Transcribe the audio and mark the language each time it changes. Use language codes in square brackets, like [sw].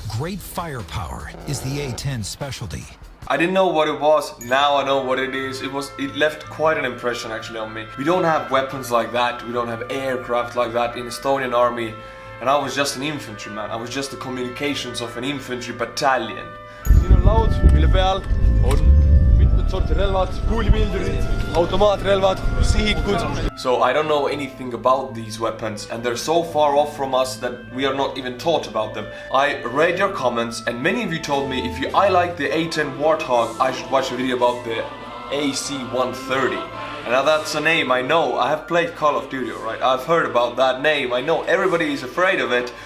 [en] Great firepower is the A-10 specialty. I didn't know what it was, now I know what it is. It left quite an impression actually on me. We don't have weapons like that, we don't have aircraft like that in Estonian army. And I was just an infantryman, I was just the communications of an infantry battalion. [et] Siin on laud, mille peal on mitmed sorti relvad, kuulipildurid, automaatrelvad, sihikud. [en] So I don't know anything about these weapons and they're so far off from us that we are not even taught about them. I read your comments and many of you told me if I like the A-10 Warthog, I should watch a video about the AC-130. And now that's a name I know, I have played Call of Duty, right? I've heard about that name, I know everybody is afraid of it.